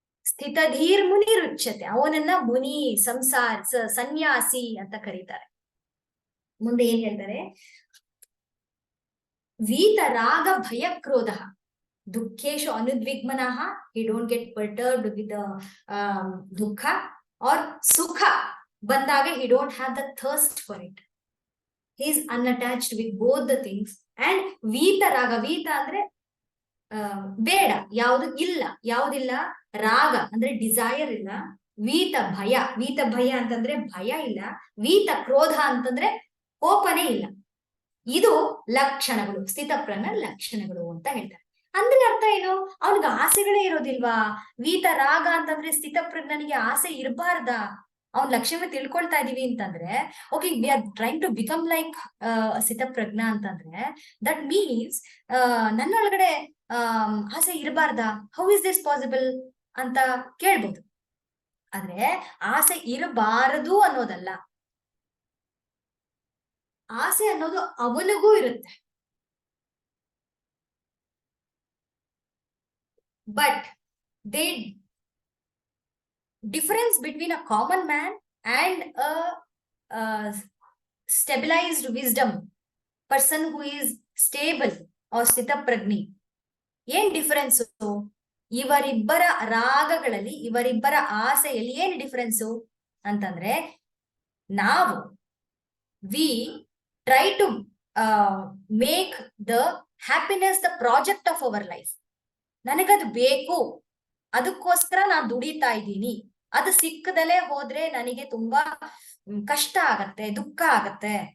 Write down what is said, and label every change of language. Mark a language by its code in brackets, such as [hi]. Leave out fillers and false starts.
[sa] ಸ್ಥಿತಧೀರ್ ಮುನಿ ರುಚ್ಯತೆ, [kn] ಅವನನ್ನ ಮುನಿ, ಸನ್ಯಾಸಿ ಅಂತ ಕರೀತಾರೆ. [en] ಮುಂದೆ ಏನ್ ಹೇಳ್ತಾರೆ, [sa] ವೀತರಾಗ ಭಯ ಕ್ರೋಧ ದುಃಖೇಶು ಅನುದ್ವಿಗ್ಮನಃ, [en] he don't get perturbed with the ದುಃಖ, or ಸುಖ ಬಂದಾಗ he don't have the thirst for it, he is unattached with both the things. [kn] and ವೀತರಾಗ, ವೀತ ಅಂದ್ರೆ ಬೇಡ, ಯಾವುದು ಇಲ್ಲ, ಯಾವುದಿಲ್ಲ, ರಾಗ ಅಂದ್ರೆ ಡಿಸೈರ್ ಇಲ್ಲ, ವೀತ ಭಯ, ವೀತ ಭಯ ಅಂತಂದ್ರೆ ಭಯ ಇಲ್ಲ, ವೀತ ಕ್ರೋಧ ಅಂತಂದ್ರೆ ಕೋಪನೇ ಇಲ್ಲ. ಇದು ಲಕ್ಷಣಗಳು, ಸ್ಥಿತಪ್ರಜ್ಞ ಲಕ್ಷಣಗಳು ಅಂತ ಹೇಳ್ತಾರೆ. ಅಂದ್ರೆ ಅರ್ಥ ಏನು, ಅವನಿಗೆ ಆಸೆಗಳೇ ಇರೋದಿಲ್ವಾ? ವೀತ ರಾಗ ಅಂತಂದ್ರೆ ಸ್ಥಿತಪ್ರಜ್ಞನಿಗೆ ಆಸೆ ಇರಬಾರ್ದಾ? ಅವ್ನ್ ಲಕ್ಷ್ಯನ ತಿಳ್ಕೊಳ್ತಾ ಇದೀವಿ ಅಂತಂದ್ರೆ, okay [en] we are trying to become like [kn] ಸ್ಥಿತಪ್ರಜ್ಞ ಅಂತಂದ್ರೆ, [en] that means [kn] ನನ್ನ ಒಳಗಡೆ ಆಸೆ ಇರಬಾರ್ದಾ? [en] how is this possible [kn] ಅಂತ ಕೇಳ್ಬೋದು. ಆದ್ರೆ ಆಸೆ ಇರಬಾರದು ಅನ್ನೋದಲ್ಲ, ಆಸೆ ಅನ್ನೋದು ಅವನಿಗೂ ಇರುತ್ತೆ. [en] but they difference between a common man and a stabilized wisdom person who is stable or ಸ್ಥಿತಪ್ರಜ್ಞಿ, [kn] ಏನ್ ಡಿಫರೆನ್ಸ್? ಇವರಿಬ್ಬರ ರಾಗಗಳಲ್ಲಿ, ಇವರಿಬ್ಬರ ಆಸೆಯಲ್ಲಿ ಏನ್ ಡಿಫರೆನ್ಸು ಅಂತಂದ್ರೆ, ನಾವು [en] We try to make the happiness the project of our life. [kn] ನನಗದು ಬೇಕು, ಅದಕ್ಕೋಸ್ಕರ ನಾನು ದುಡಿತಾ ಇದ್ದೀನಿ, ಅದು ಸಿಕ್ಕದಲ್ಲೇ ಹೋದ್ರೆ ನನಗೆ ತುಂಬಾ ಕಷ್ಟ ಆಗತ್ತೆ, ದುಃಖ ಆಗತ್ತೆ.